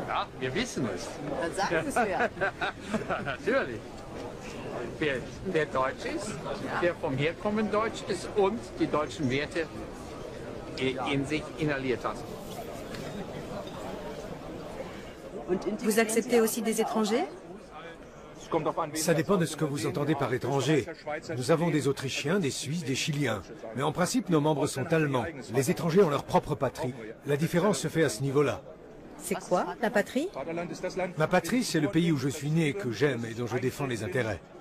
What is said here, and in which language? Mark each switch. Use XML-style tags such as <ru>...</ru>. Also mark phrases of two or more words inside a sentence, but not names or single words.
<de>Ja, wir wissen es. Dann sagen Sie es mir. Natürlich. Wer Deutsch ist, der vom Herkommen Deutsch ist und die deutschen Werte in sich inhaliert hat.</de> <fr>Vous acceptez aussi des étrangers? Ça dépend de ce que vous entendez par étranger. Nous avons des Autrichiens, des Suisses, des Chiliens. Mais en principe, nos membres sont allemands. Les étrangers ont leur propre patrie. La différence se fait à ce niveau-là. C'est quoi, la patrie? Ma patrie, c'est le pays où je suis né, que j'aime et dont je défends les intérêts.</fr>